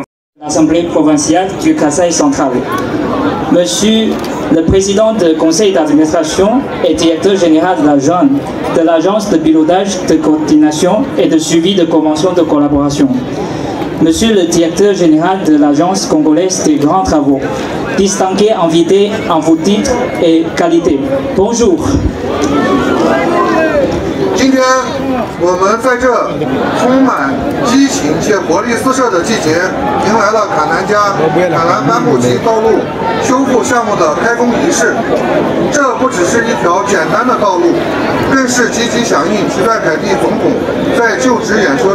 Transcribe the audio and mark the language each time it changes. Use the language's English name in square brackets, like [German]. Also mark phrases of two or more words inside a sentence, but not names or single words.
[French] L'Assemblée provinciale du Kasaï central. Monsieur le président du conseil d'administration et directeur général de l'agence de pilotage, de coordination et de suivi de conventions de collaboration. Monsieur le directeur général de l'agence congolaise des grands travaux, distingué invité en vos titres et qualités. Bonjour. [Chinese] 今天我们在这充满激情且活力四射的季节，迎来了卡南加卡兰班布吉道路修复项目的开工仪式。这不只是一条简单的道路，更是积极响应齐塞凯蒂总统在就职演说